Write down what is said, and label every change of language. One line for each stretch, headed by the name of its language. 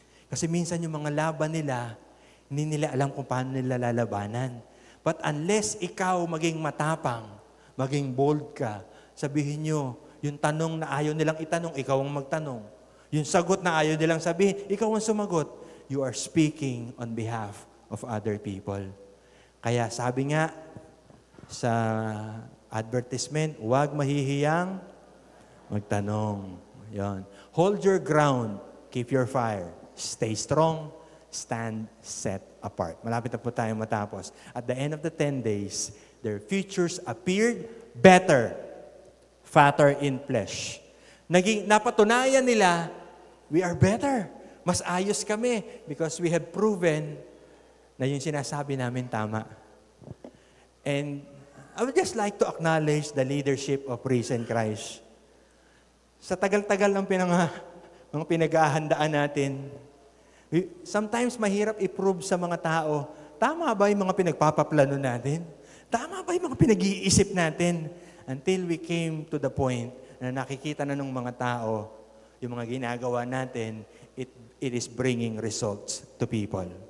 Filipino: Kasi minsan yung mga laban nila, hindi nila alam kung paano nila lalabanan.
English: But unless
Filipino: ikaw maging matapang, maging bold ka, sabihin nyo, Yung tanong na ayaw nilang itanong, ikaw ang magtanong. Yung sagot na ayaw nilang sabihin, ikaw ang sumagot.
English: You are speaking on behalf of other people.
Filipino: Kaya sabi nga sa advertisement, huwag mahihiyang magtanong. Yon.
English: Hold your ground, keep your fire, stay strong, stand set apart.
Filipino: Malapit na po tayo matapos.
English: At the end of the 10 days, their futures appeared better, fatter in flesh.
Filipino: Napatunayan nila,
English: we are better.
Filipino: Mas ayos kami
English: because we have proven
Filipino: na yung sinasabi namin tama.
English: And I would just like to acknowledge the leadership of Risen Christ.
Filipino: Sa tagal-tagal ng mga pinag-ahandaan natin, sometimes mahirap i-prove sa mga tao, tama ba yung mga pinagpapaplano natin? Tama ba yung mga pinag-iisip natin?
English: Until we came to the point
Filipino: na nakikita na ng mga tao, yung mga ginagawa natin,
English: it is bringing results to people.